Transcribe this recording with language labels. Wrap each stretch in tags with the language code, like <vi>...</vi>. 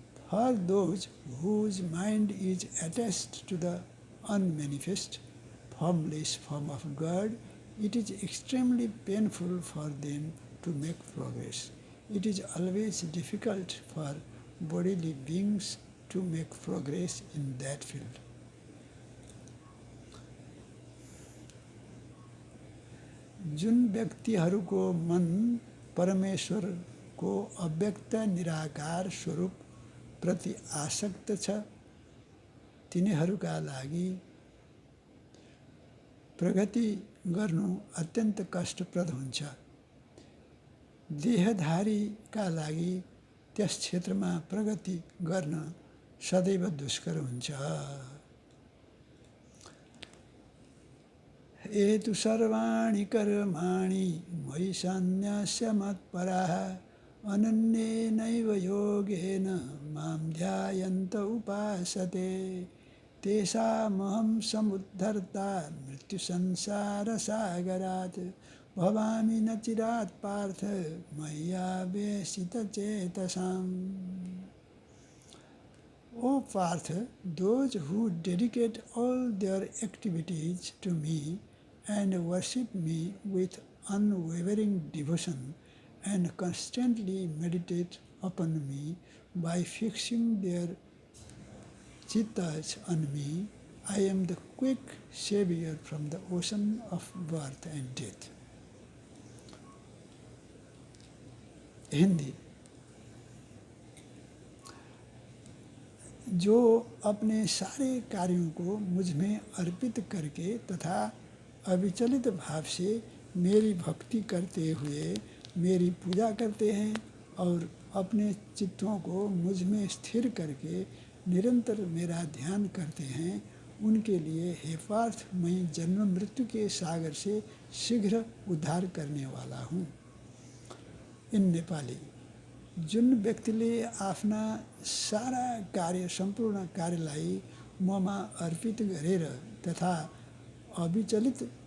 <en>For those whose mind is attached to the unmanifest, formless form of God, it is extremely painful for them to make progress. It is always difficult for bodily beings to make progress in that field.</en> <ne>जुन व्यक्तिहरूको मन परमेश्वरको अव्यक्त निराकार स्वरूप प्रति आसक्त छ, तिनीहरूका लागि प्रगति गर्नु अत्यन्त कष्टप्रद हुन्छ। देहधारीका लागि त्यस क्षेत्रमा प्रगति गर्न सदैव दुष्कर हुन्छ।</ne> <sa>एतु सर्वाणि कर्माणि मयि सन्न्यस्य मत्पराः अनन्येनैव योगेन मां ध्यायन्त उपासते तेषामहं समुद्धर्ता मृत्युसंसारसागरात् भवामि न चिरात् पार्थ मय्यावेशितचेतसाम्।</sa> <en>O Parth, those who dedicate all their activities to me and worship me with unwavering devotion and constantly meditate upon me by fixing their chittas on me, I am the quick savior from the ocean of birth and death.</en> <hi>Hindi. जो अपने सारे कार्यों को मुझ में अर्पित करके तथा अविचलित भाव से मेरी भक्ति करते हुए मेरी पूजा करते हैं और अपने चित्तों को मुझ में स्थिर करके निरंतर मेरा ध्यान करते हैं, उनके लिए हे पार्थ मैं जन्म मृत्यु के सागर से शीघ्र उद्धार करने वाला हूँ।</hi> <en>In Nepali.</en> <ne>जुन व्यक्तिले आफ्ना सारा कार्य सम्पूर्ण कार्यलाई ममा अर्पित गरेर तथा अविचलित</ne>